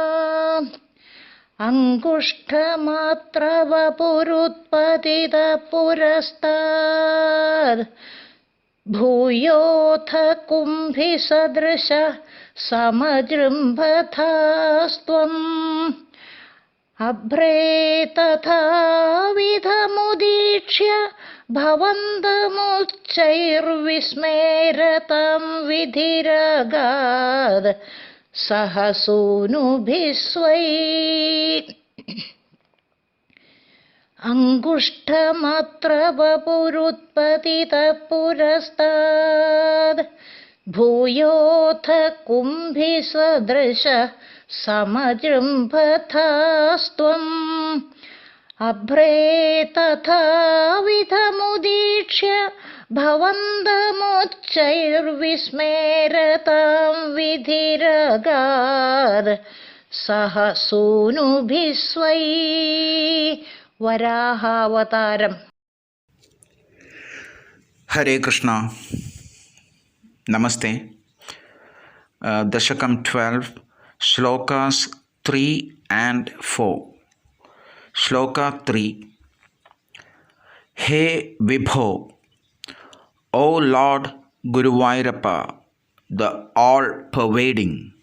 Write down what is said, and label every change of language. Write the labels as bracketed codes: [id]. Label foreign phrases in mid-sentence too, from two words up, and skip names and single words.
[sa] അങ്കുഷ്ഠമാത്രവപുരുത്പതിത പുരസ്താദ് ഭൂയോऽथ കുംഭിസദൃശः സമജൃംഭഥാസ്ത്വम् അഭ്രേ തഥാവിധമുദീക്ഷ്യ ഭവന്തമുच्चैर्विस्मेरतां विधिरगाद सह सूनुभिः स्वै अङ्गुष्ठमात्रवपुरुत्पतितः पुरस्ताद् भूयोऽथ कुम्भिसदृशः समजृम्भथास्त्वम् अभ्रे तथाविधमुदीक्ष्य भवन्तमुच्चैर्विस्मेरतां विधिरगाद सह सूनुभिः स्वै വരാഹാവതാരം. [ml] ഹരേ കൃഷ്ണ. നമസ്തേ. ദശകം 12, ശ്ലോകാസ് 3 and 4. ശ്ലോക 3. ഹേ വിഭോ, [en] O Lord Guruvayurappa, the all-pervading.